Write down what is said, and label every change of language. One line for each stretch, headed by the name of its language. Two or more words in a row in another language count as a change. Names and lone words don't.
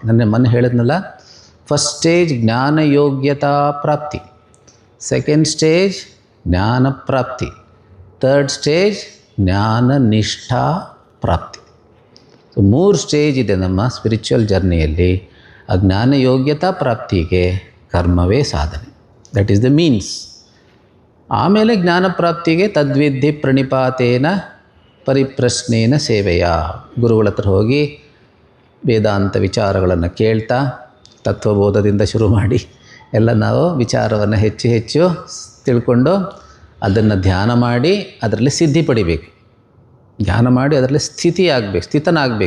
Kannada: ನನ್ನ ಮೊನ್ನೆ ಹೇಳಿದ್ನಲ್ಲ,
English: first stage
Kannada: ಜ್ಞಾನ ಯೋಗ್ಯತಾ ಪ್ರಾಪ್ತಿ,
English: second stage
Kannada: ಜ್ಞಾನ ಪ್ರಾಪ್ತಿ,
English: third stage
Kannada: ಜ್ಞಾನ ನಿಷ್ಠಾ ಪ್ರಾಪ್ತಿ. ಸೊ 3 ಸ್ಟೇಜ್ ಇದೆ ನಮ್ಮ
English: spiritual journeyಯಲ್ಲಿ.
Kannada: ಆ ಜ್ಞಾನ ಯೋಗ್ಯತಾ ಪ್ರಾಪ್ತಿಗೆ ಕರ್ಮವೇ ಸಾಧನೆ,
English: that is the means.
Kannada: ಆಮೇಲೆ ಜ್ಞಾನ ಪ್ರಾಪ್ತಿಗೆ
Sanskrit: ತದ್ವಿಧಿ ಪ್ರಣಿಪಾತೇನ ಪರಿಪ್ರಶ್ನೇನ ಸೇವೆಯ,
Kannada: ಗುರುಗಳ ಹತ್ರ ಹೋಗಿ ವೇದಾಂತ ವಿಚಾರಗಳನ್ನು ಕೇಳ್ತಾ ತತ್ವಬೋಧದಿಂದ ಶುರು ಮಾಡಿ ಎಲ್ಲ ನಾವು ವಿಚಾರವನ್ನು ಹೆಚ್ಚು ಹೆಚ್ಚು ತಿಳ್ಕೊಂಡು ಅದನ್ನು ಧ್ಯಾನ ಮಾಡಿ ಅದರಲ್ಲಿ ಸಿದ್ಧಿ ಪಡಿಬೇಕು. ಧ್ಯಾನ ಮಾಡಿ ಅದರಲ್ಲಿ ಸ್ಥಿತಿ ಆಗಬೇಕು, ಸ್ಥಿತನಾಗಬೇಕು.